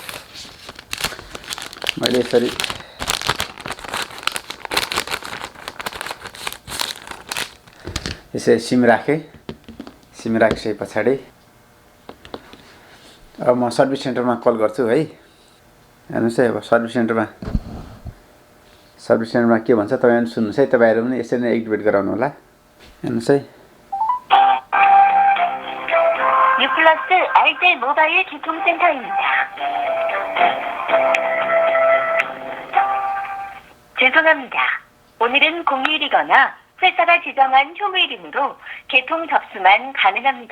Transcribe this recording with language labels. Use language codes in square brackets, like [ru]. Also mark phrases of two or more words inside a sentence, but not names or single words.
[ne] मैले यसरी सिम राखेँ। सिम राखिसके पछाडि अब म सर्भिस सेन्टरमा कल गर्छु है। हेर्नुहोस् है, अब सर्भिस सेन्टरमा के भन्छ तपाईँहरू सुन्नुहोस् है। तपाईँहरू पनि यसरी नै एक्टिभेट गराउनु होला। हेर्नुहोस् है। [ko] 유플러스 알뜰 모바일 교통센터입니다. 죄송합니다. 오늘은 공휴일이거나 회사가 지정한 휴무일이므로 개통 접수만 가능합니다.